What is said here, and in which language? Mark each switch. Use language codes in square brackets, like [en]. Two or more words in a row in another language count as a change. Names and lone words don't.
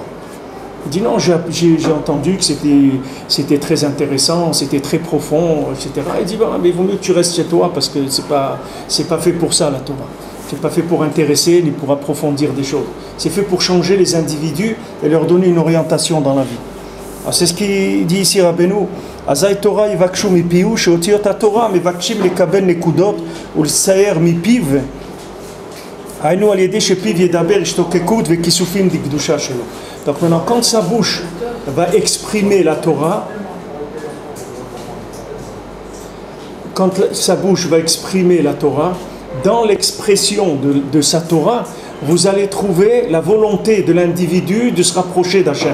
[fr] Il dit non, j'ai entendu que c'était très intéressant, c'était très profond, etc. Il dit mais il vaut mieux que tu restes chez toi parce que c'est pas fait pour ça la Torah. C'est pas fait pour intéresser ni pour approfondir des choses. C'est fait pour changer les individus et leur donner une orientation dans la vie. C'est ce qu'il dit ici Rabbeinu. [he] אזי תורה יבקשו מפיהו, שאותיות התורה מבקשים לקבל נקודות ולצייר מפיו, היינו על ידי שפיו ידבר השתוקקות וכיסופים דקדושה שלו. [fr] Donc maintenant, quand sa bouche va exprimer la Torah, quand sa bouche va exprimer la Torah, dans l'expression de sa Torah, vous allez trouver la volonté de l'individu de se rapprocher d'Hachem.